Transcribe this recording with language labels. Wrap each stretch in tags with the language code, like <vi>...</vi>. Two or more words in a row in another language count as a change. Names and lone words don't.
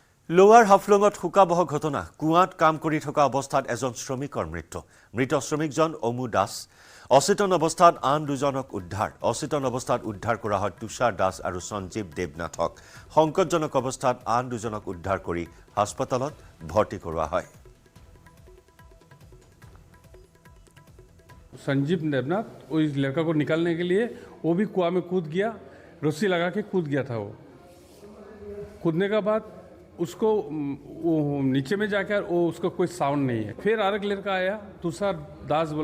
<as>লোৱাৰ হাফলঙত শোকাবহ ঘটনা কুঁৱাত কাম কৰি থকা অৱস্থাত এজন শ্ৰমিকৰ মৃত্যু মৃত শ্ৰমিকজন অমু দাস অচেতন অৱস্থাত আন দুজনক উদ্ধাৰ কৰা হয় তুষাৰ দাস আৰু সঞ্জীৱ দেৱনাথক সংকটজনক অৱস্থাত আন দুজনক উদ্ধাৰ কৰি হাস্পতালত ভৰ্তি কৰোৱা হয়</as> <hi>संजीव देवनाथ वो इस लड़का को निकालने के लिए वो भी कुआं में कूद गया रस्सी लगा के कूद गया था वो कूदने के बाद उसको वो नीचे में जाकर वो उसका कोई साउंड नहीं है फिर और एक लड़का आया तुषार दास बोल</hi>